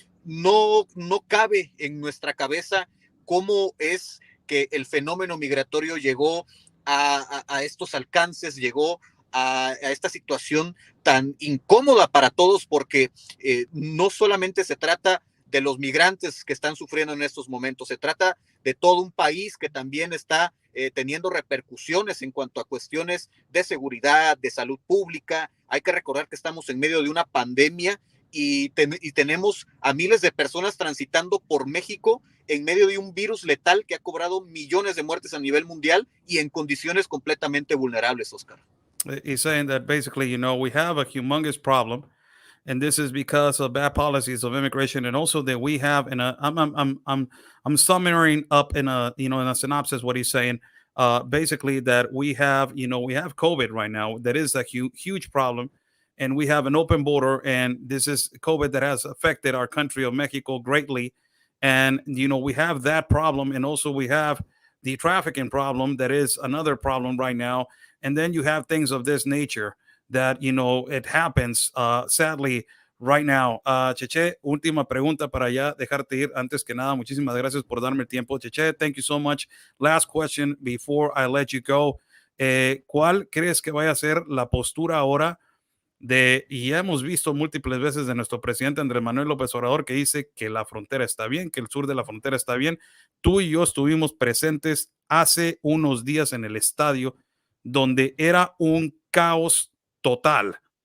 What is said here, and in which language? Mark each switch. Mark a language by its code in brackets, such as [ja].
[es] No cabe en nuestra cabeza cómo es que el fenómeno migratorio llegó a estos alcances, llegó a esta situación tan incómoda para todos, porque no solamente se trata de los migrantes que están sufriendo en estos momentos, se trata de todo un país que también está teniendo repercusiones en cuanto a cuestiones de seguridad, de salud pública. Hay que recordar que estamos en medio de una pandemia y tenemos a miles de personas transitando por México en medio de un virus letal que ha cobrado millones de muertes a nivel mundial y en condiciones completamente vulnerables, Oscar. [en] He's saying that basically, we have a humongous problem, and this is because of bad policies of immigration, and also that we have I'm summarizing up in a synopsis what he's saying. Basically that we have COVID right now. That is a huge problem, and we have an open border, and this is COVID that has affected our country of Mexico greatly. And we have that problem, and also we have the trafficking problem that is another problem right now. And then you have things of this nature that, it happens, sadly, right now. [es] Cheche, última pregunta para ya dejarte ir. Antes que nada, muchísimas gracias por darme el tiempo. [en] Cheche, thank you so much. Last question before I let you go. [es] ¿Cuál crees que vaya a ser la postura ahora y ya hemos visto múltiples veces de nuestro presidente Andrés Manuel López Obrador, que dice que la frontera está bien, que el sur de la frontera está bien? Tú y yo estuvimos presentes hace unos días en el estadio, donde era un caos total.